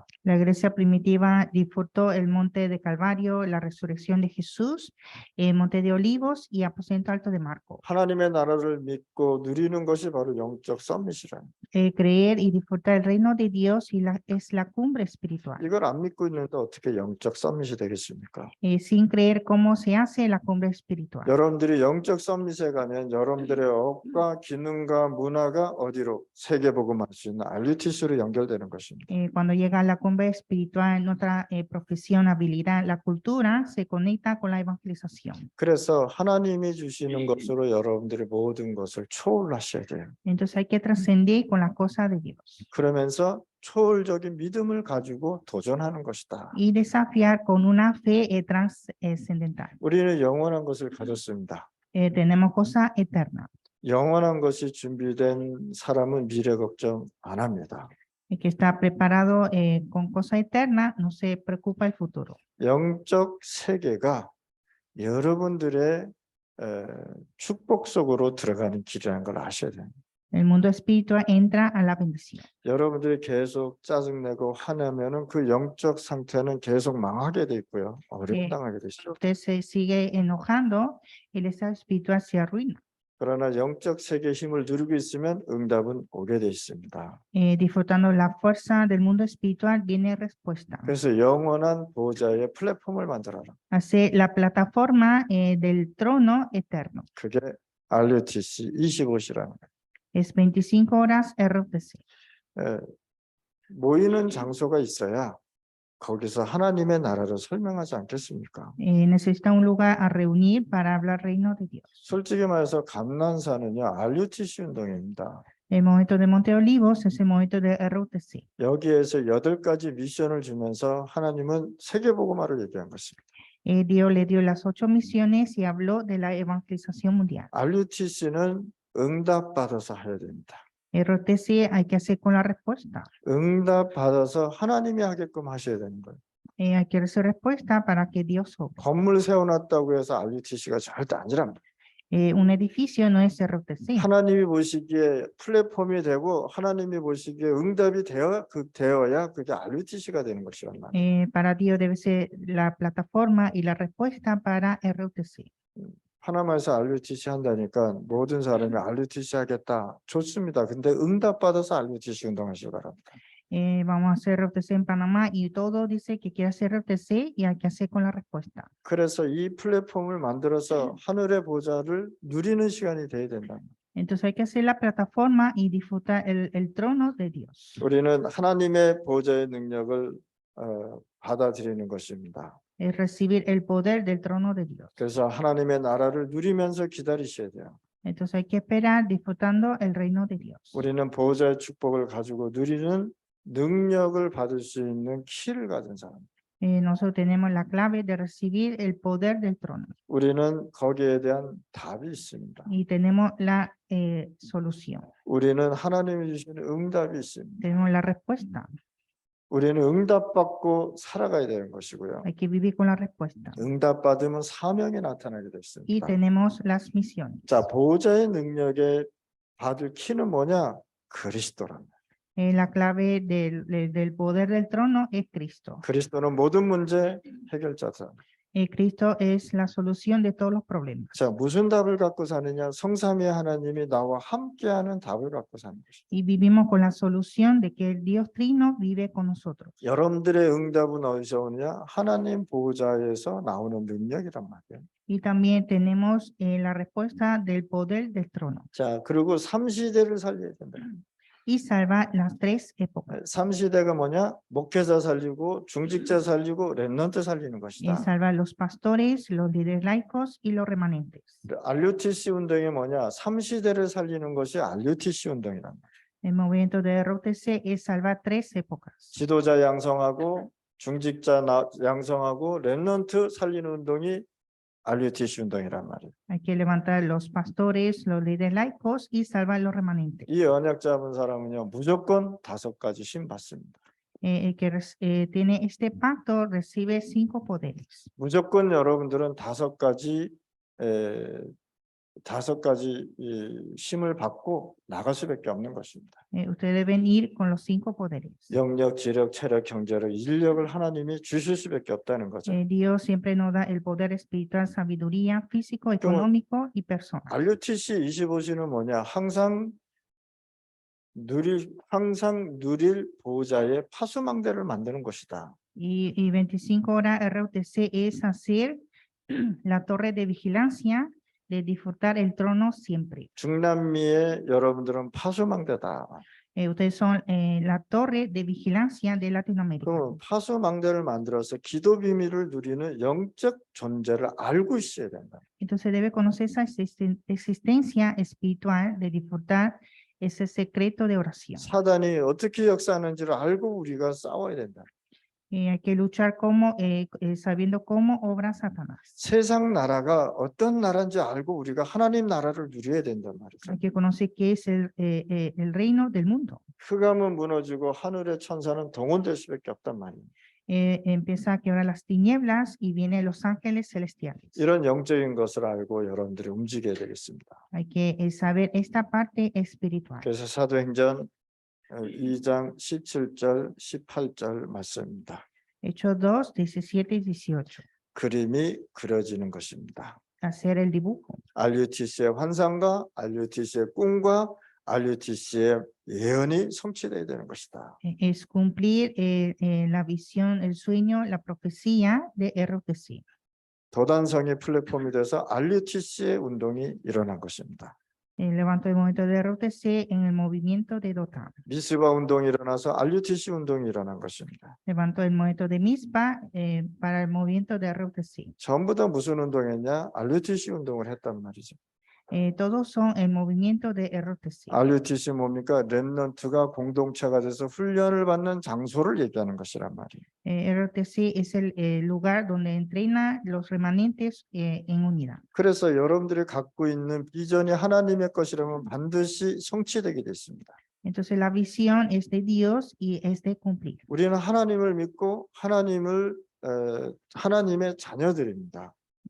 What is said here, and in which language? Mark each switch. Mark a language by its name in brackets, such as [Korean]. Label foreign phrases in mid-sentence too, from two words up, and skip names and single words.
[Spanish] La iglesia primitiva disfrutó el monte de Calvario, la resurrección de Jesús, el monte de Olivos y aposento alto de Marco. [Korean] 하나님의 나라를 믿고 누리는 것이 바로 영적 서밋이라는. [Spanish] Creer y disfrutar el reino de Dios es la cumbre espiritual. [Korean] 이걸 안 믿고 있는데 어떻게 영적 서밋이 되겠습니까? [Spanish] Sin creer cómo se hace la cumbre espiritual. [Korean] 여러분들이 영적 서밋에 가면 여러분들의 억과 기능과 문화가 어디로 세계복음할 수 있는 RUTC로 연결되는 것입니다. [Spanish] Cuando llega a la cumbre espiritual, nuestra profesión, habilidad, la cultura se conecta con la evangelización. [Korean] 그래서 하나님이 주시는 것으로 여러분들의 모든 것을 초월하셔야 돼요. [Spanish] Entonces hay que trascender con la cosa de Dios. [Korean] 그러면서 초월적인 믿음을 가지고 도전하는 것이다. [Spanish] Y desafiar con una fe trascendental. [Korean] 우리는 영원한 것을 가졌습니다. [Spanish] Tenemos cosa eterna. [Korean] 영원한 것이 준비된 사람은 미래 걱정 안 합니다. [Spanish] El que está preparado con cosa eterna no se preocupa el futuro. [Korean] 영적 세계가 여러분들의 축복 속으로 들어가는 길이라는 걸 아셔야 돼요. [Spanish] El mundo espiritual entra a la bendición. [Korean] 여러분들이 계속 짜증내고 화내면은 그 영적 상태는 계속 망하게 돼 있고요. 어려움 당하게 되시죠. [Spanish] Usted se sigue enojando, el estado espiritual se arruina. [Korean] 그러나 영적 세계의 힘을 누리고 있으면 응답은 오게 돼 있습니다. [Spanish] Disfrutando la fuerza del mundo espiritual viene respuesta. [Korean] 그래서 영원한 보호자의 플랫폼을 만들어라. [Spanish] Hace la plataforma del trono eterno. [Korean] 그게 RUTC 25시라는 거예요. [Spanish] Es 25 horas RUTC. [Korean] 모이는 장소가 있어야 거기서 하나님의 나라를 설명하지 않겠습니까? [Spanish] Necesita un lugar a reunir para hablar reino de Dios. [Korean] 솔직히 말해서 감난산은요 RUTC 운동입니다. [Spanish] El momento de Monte Olivos es el momento de RUTC. [Korean] 여기에서 8가지 미션을 주면서 하나님은 세계복음화를 얘기한 것입니다. [Spanish] Dios le dio las 8 misiones y habló de la evangelización mundial. [Korean] RUTC는 응답받아서 해야 됩니다. [Spanish] RUTC hay que hacer con la respuesta. [Korean] 응답받아서 하나님이 하게끔 하셔야 되는 거예요. [Spanish] Hay que recibir respuesta para que Dios obre. [Korean] 건물 세워놨다고 해서 RUTC가 절대 아니랍니다. [Spanish] Un edificio no es RUTC. [Korean] 하나님이 보시기에 플랫폼이 되고 하나님이 보시기에 응답이 되어야 그게 RUTC가 되는 것이란 말이에요. [Spanish] Para Dios debe ser la plataforma y la respuesta para RUTC. [Korean] 하나님에서 RUTC 한다니까 모든 사람이 RUTC 하겠다. 좋습니다. 근데 응답 받아서 RUTC 운동하시기 바랍니다. [Spanish] Vamos a hacer RUTC en Panamá y todo dice que quiere hacer RUTC y hay que hacer con la respuesta. [Korean] 그래서 이 플랫폼을 만들어서 하늘의 보좌를 누리는 시간이 돼야 된다. [Spanish] Entonces hay que hacer la plataforma y disfrutar el trono de Dios. [Korean] 우리는 하나님의 보좌의 능력을 받아들이는 것입니다. [Spanish] Es recibir el poder del trono de Dios. [Korean] 그래서 하나님의 나라를 누리면서 기다리셔야 돼요. [Spanish] Entonces hay que esperar disfrutando el reino de Dios. [Korean] 우리는 보호자의 축복을 가지고 누리는 능력을 받을 수 있는 키를 가진 사람. [Spanish] Nosotros tenemos la clave de recibir el poder del trono [Korean] 우리는 거기에 대한 답이 있습니다. [Spanish] y tenemos la solución. [Korean] 우리는 하나님이 주시는 응답이 있습니다. [Spanish] Tenemos la respuesta. [Korean] 우리는 응답받고 살아가야 되는 것이고요. [Spanish] Hay que vivir con la respuesta. [Korean] 응답받으면 사명이 나타나게 [Spanish] Y [Korean] 됐습니다. [Spanish] tenemos las misiones. [Korean] 자, 보호자의 능력에 받을 키는 뭐냐? 그리스도랍니다. [Spanish] La clave del poder del trono es Cristo. [Korean] 그리스도는 모든 문제 해결자다. [Spanish] Cristo es la solución de todos los problemas. [Korean] 자, 무슨 답을 갖고 사느냐? 성삼위 하나님이 나와 함께하는 답을 갖고 사는 것이다. [Spanish] Y vivimos con la solución de que el Dios Trino vive con nosotros. [Korean] 여러분들의 응답은 어디서 오느냐? 하나님 보호자에서 나오는 능력이란 말이에요. [Spanish] Y también tenemos la respuesta del poder del trono. [Korean] 자, 그리고 3시대를 살려야 된다. [Spanish] Y salva las tres épocas. [Korean] 3시대가 뭐냐? 목회자 살리고 중직자 살리고 렘넌트 살리는 [Spanish] Y [Korean] 것이다. [Spanish] salva los pastores, los líderes laicos y los remanentes. [Korean] RUTC 운동이 뭐냐? 3시대를 살리는 것이 RUTC 운동이란 말이에요. [Spanish] El movimiento de RUTC es salvar tres épocas. [Korean] 지도자 양성하고 중직자 양성하고 렘넌트 살리는 운동이 RUTC 운동이란 말이에요. [Spanish] Hay que levantar los pastores, los líderes laicos y salvar los remanentes. [Korean] 이 언약 잡은 사람은요 무조건 5가지 신 받습니다. [Spanish] El que tiene este pacto recibe 5 poderes. [Korean] 무조건 여러분들은 5가지 심을 받고 나갈 수밖에 없는 것입니다. [Spanish] Ustedes deben ir con los 5 poderes. [Korean] 영력, 지력, 체력, 경제력, 인력을 하나님이 주실 수밖에 없다는 거죠. [Spanish] Dios siempre nos da el poder espiritual, sabiduría, físico, económico y personal. [Korean] RUTC 25시는 뭐냐? 항상 누릴 보호자의 파수망대를 만드는 것이다. [Spanish] Y 25 horas RUTC es hacer la torre de vigilancia, de disfrutar el trono siempre. [Korean] 중남미의 여러분들은 파수망대다. [Spanish] Ustedes son la torre de vigilancia de Latinoamérica. [Korean] 그럼 파수망대를 만들어서 기도 비밀을 누리는 영적 존재를 알고 있어야 된다. [Spanish] Entonces debe conocer esa existencia espiritual de disfrutar ese secreto de oración. [Korean] 사단이 어떻게 역사하는지를 알고 우리가 싸워야 된다. [Spanish] Hay que luchar sabiendo cómo obra Satanás. [Korean] 세상 나라가 어떤 나라인지 알고 우리가 하나님 나라를 누려야 된단 말이죠. [Spanish] Hay que conocer qué es el reino del mundo. [Korean] 흑암은 무너지고 하늘의 천사는 동원될 수밖에 없단 말이에요. [Spanish] Empieza a quebrar las tinieblas y vienen los ángeles celestiales. [Korean] 이런 영적인 것을 알고 여러분들이 움직여야 되겠습니다. [Spanish] Hay que saber esta parte espiritual. [Korean] 그래서 사도행전 2장 17절 18절 말씀입니다. [Spanish] Hechos 2, 17 y 18. [Korean] 그림이 그려지는 것입니다. [Spanish] Hacer el dibujo. [Korean] RUTC의 환상과 RUTC의 꿈과 RUTC의 예언이 성취되어야 되는 것이다. [Spanish] Es cumplir la visión, el sueño, la profecía de RUTC. [Korean] 도단성이 플랫폼이 돼서 RUTC의 운동이 일어난 것입니다. [Spanish] Levanto el movimiento de RUTC en el movimiento de Dotan. [Korean] 미스바 운동이 일어나서 RUTC 운동이 일어난 것입니다. [Spanish] Levanto el movimiento de Mispa para el movimiento de RUTC. [Korean] 전부 다 무슨 운동했냐? RUTC 운동을 했단 말이죠. [Spanish] Todos son el movimiento de RUTC. [Korean] RUTC 뭡니까? 렘넌트가 공동체가 돼서 훈련을 받는 장소를 얘기하는 것이란 말이에요. [Spanish] RUTC es el lugar donde entrena los remanentes en unidad. [Korean] 그래서 여러분들이 갖고 있는 비전이 하나님의 것이라면 반드시 성취되게 돼 있습니다. [Spanish] Entonces la visión es de Dios y es de cumplir. [Korean] 우리는 하나님을 믿고 하나님의 자녀들입니다.